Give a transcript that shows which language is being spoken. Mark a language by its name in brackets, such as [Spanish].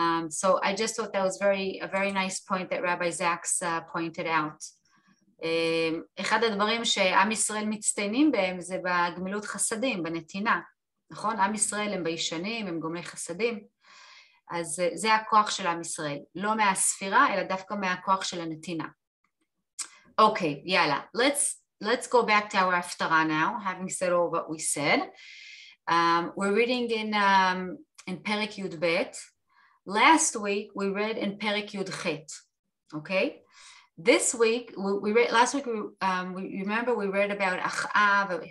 [English] So I just thought that was a very nice point that Rabbi Zaks pointed out. [Hebrew] אחד הדברים שעם ישראל מצטיינים בהם זה בגמילות חסדים, בנתינה, נכון? עם ישראל הם ביישנים, הם גומלי חסדים, אז זה הכוח של עם ישראל, לא מהספירה, אלא דווקא מהכוח של הנתינה. [English] Okay, יאללה, let's go back to our הפטרה now, having said all what we said. We're reading in פרק י"ב. Last week we read in פרק י"ח, okay? This week, last week, we remember we read about Achav.